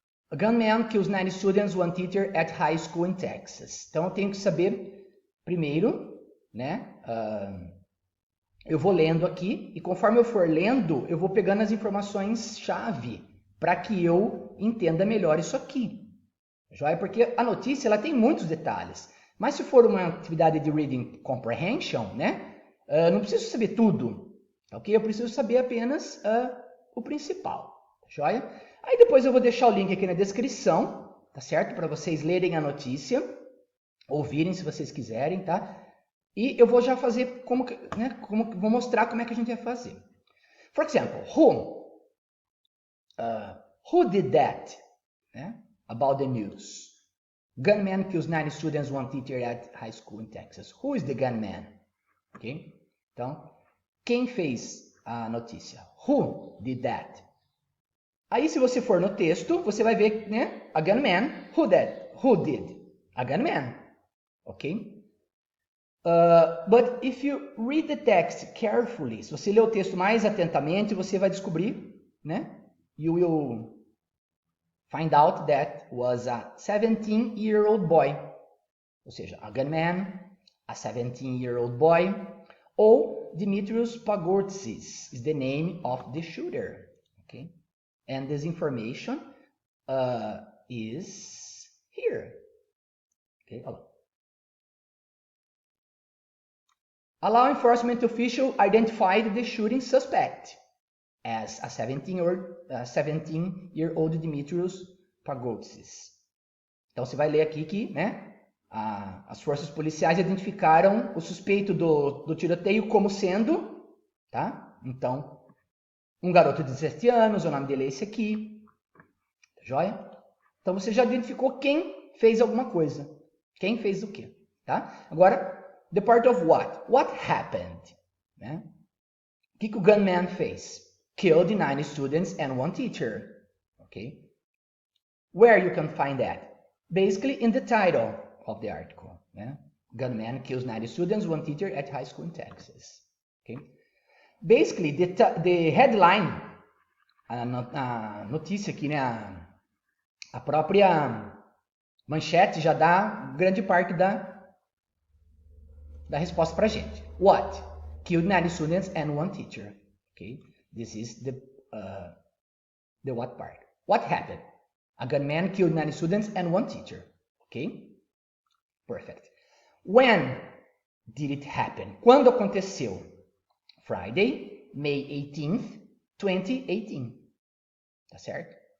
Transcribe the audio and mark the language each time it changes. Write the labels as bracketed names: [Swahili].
[English] A gunman kills 9 students, one teacher at high school in Texas. [Portuguese] Então eu tenho que saber primeiro, né? Eu vou lendo aqui e conforme eu for lendo, eu vou pegando as informações-chave para que eu entenda melhor isso aqui. Joia? Porque a notícia ela tem muitos detalhes. Mas se for uma atividade de reading comprehension, né? Não preciso saber tudo. Ok? Eu preciso saber apenas o principal. Joia? Aí depois eu vou deixar o link aqui na descrição, tá certo? Para vocês lerem a notícia, ouvirem se vocês quiserem, tá? E eu vou já fazer vou mostrar como é que a gente vai fazer. [English] For example, who did that? Né? About the news. Gunman kills 9 students, one teacher at high school in Texas. Who is the gunman? Ok? [Portuguese] Então, quem fez a notícia? [English] Who did that? [Portuguese] Aí, se você for no texto, você vai ver, né? [English] A gunman. Who did? A gunman. Ok? But if you read the text carefully, [Portuguese] se você ler o texto mais atentamente, você vai descobrir, né? [English] You will find out that was a 17-year-old boy. [Portuguese] Ou seja, [English] a gunman, a 17-year-old boy, ou Dimitrios Pagortzis is the name of the shooter. Okay? And this information is here. Okay? A law enforcement official identified the shooting suspect as a 17-year-old Dimitrios Pagortzis. [Portuguese] Então você vai ler aqui que, né, as forças policiais identificaram o suspeito do tiroteio como sendo, tá? Então, um garoto de 17 anos, o nome dele é esse aqui. Tá joia? Então você já identificou quem fez alguma coisa. Quem fez o quê, tá? Agora, [English] the part of what? What happened? [Portuguese] Né? O que o gunman fez? [English] killed 90 students and 1 teacher. Okay? Where you can find that? Basically in the title of the article. Yeah? Gunman kills 90 students, 1 teacher at high school in Texas. Okay? Basically, the headline, [Portuguese] a notícia aqui, né? A própria manchete já dá grande parte da resposta pra gente. [English] What? Killed 90 students and 1 teacher. Okay? This is the what part. What happened? A gunman killed 90 students and 1 teacher. Okay? Perfect. When did it happen? [Portuguese] Quando aconteceu? Friday, May 18th, 2018. Tá certo?